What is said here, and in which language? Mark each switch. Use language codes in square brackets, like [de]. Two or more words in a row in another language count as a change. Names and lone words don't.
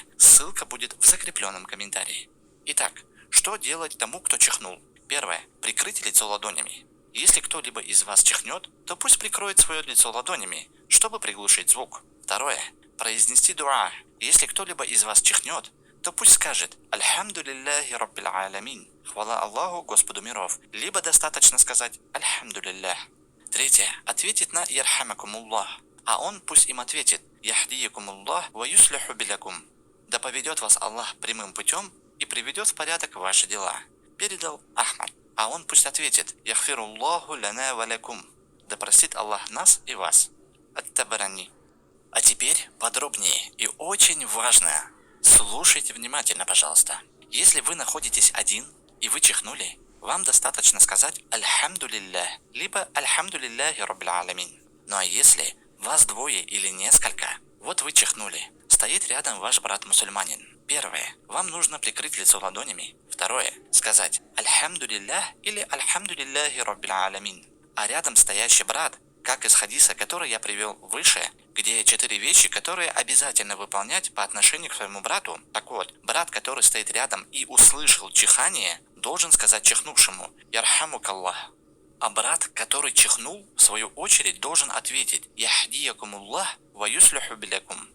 [ru] Ссылка будет в закрепленном комментарии. Итак, что делать тому, кто чихнул? Первое – прикрыть лицо ладонями. Если кто-либо из вас чихнет, то пусть прикроет свое лицо ладонями, чтобы приглушить звук. Второе – произнести дуа. Если кто-либо из вас чихнет, то пусть скажет [ar] «الحمد لله رب العالمين», [ru] хвала Аллаху, Господу миров, либо достаточно сказать «Альхамдулиллах». Третье – ответить на «Ярхамакумуллах», а он пусть им ответит [ar] «يهديكم الله ويصلح بالكم». [ru] Да поведет вас Аллах прямым путем и приведет в порядок ваши дела, передал Ахмад. А он пусть ответит [ar] «يغفر الله لنا ولكم». [ru] Да простит Аллах нас и вас. Ат-Табарани. А теперь подробнее и очень важно. Слушайте внимательно, пожалуйста. Если вы находитесь один и вы чихнули, вам достаточно сказать «Альхамдулиллах», либо [ar] «الحمد لله رب العالمين». [ru] Ну а если вас двое или несколько, вот вы чихнули, стоит рядом ваш брат-мусульманин. Первое. Вам нужно прикрыть лицо ладонями. Второе. Сказать «Альхамдулиллах» или [ar] «الحمد لله رب العالمين». [ru] А рядом стоящий брат, как из хадиса, который я привел выше, где 4 вещи, которые обязательно выполнять по отношению к своему брату. Так вот, брат, который стоит рядом и услышал чихание, должен сказать чихнувшему «Ярхамукаллах». А брат, который чихнул, в свою очередь должен ответить [ar] «يهديكم الله ويصلح بالكم».